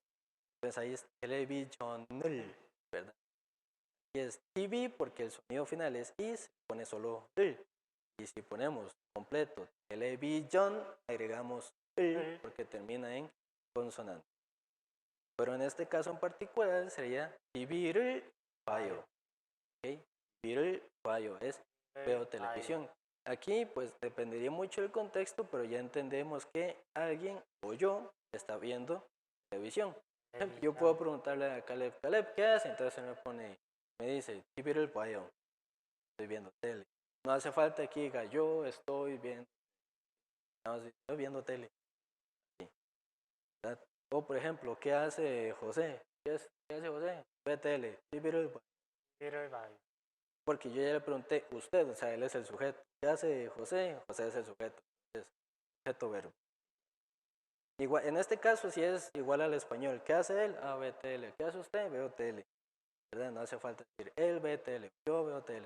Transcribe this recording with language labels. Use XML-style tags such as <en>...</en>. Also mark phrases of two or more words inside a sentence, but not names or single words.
<es>Entonces ahí es television을, ¿verdad? Y es TV porque el sonido final es I, se pone solo 을. Y si ponemos completo television, agregamos 을 porque termina en consonante. Pero en este caso en particular sería</es> <ko>TV를 봐요.</ko> <es>¿Ok?</es> <ko>TV를 봐요</ko> <es>es veo televisión. Aquí pues dependería mucho del contexto, pero ya entendemos que alguien o yo está viendo televisión. Yo puedo preguntarle a Caleb, Caleb, ¿qué hace? Entonces me dice,</es> <ko>TV를 봐요.</ko> <es>Estoy viendo tele. No hace falta que diga, yo estoy viendo tele. ¿verdad? O por ejemplo, ¿qué hace José? ¿Qué hace José? Ve tele.</es> <ko>TV를 봐요.</ko> <es>Porque yo ya le pregunté, usted, o sea, él es el sujeto. ¿Qué hace José? José es el sujeto. Es sujeto verbo. Igual, en este caso sí es igual al español. ¿Qué hace él? Ah, ve tele. ¿Qué hace usted? Veo tele. ¿Verdad? No hace falta decir, él ve tele, yo veo tele.</es>